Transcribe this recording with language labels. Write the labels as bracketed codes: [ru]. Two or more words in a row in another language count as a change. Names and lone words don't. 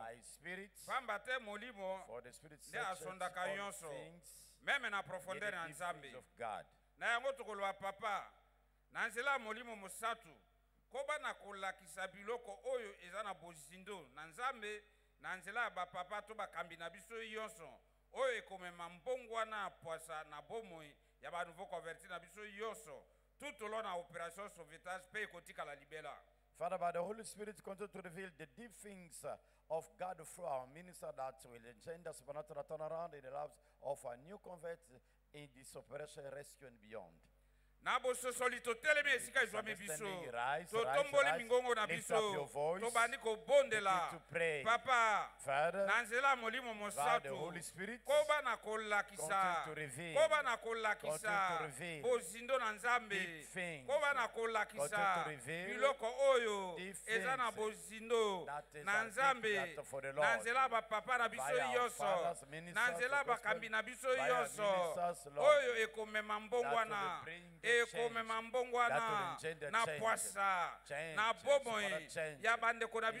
[ln] pamba te molimo nde asondaka nyonso meme na profondeur ya nzambe na yango tokoloba papa na nzela ya molimo mosatu koba na kolakisa biloko oyo eza na bozindo na nzambe na nzela ya bapapa to bakambi na biso yonso oyo ekomema mbongwana ya pwasa na bomoi ya [fr] banouveau converti [ln] na biso yonso [fr] tout au long [ln] na [fr] opération sauvetage [ln] mpe ekotikala libela. [en] Father, by the Holy Spirit, continue to reveal the deep things of God through our minister that will engender supernatural turnaround in the lives of our new converts in this operation rescue and beyond. [ln] Na bososoli totelemi esika ezwami biso totomboli mingongo na biso tobandi kobondela papa na nzela molimo mosatu koba na kolakisa bozindo na nzambe koba na kolakisa biloko oyo eza na bozindo na nzambe na nzela bapapa na biso yonso na nzela bakambi na biso yonso oyo ekomema mbongwana ekomema mbongwana na pwasa na bomoi ya bandeko na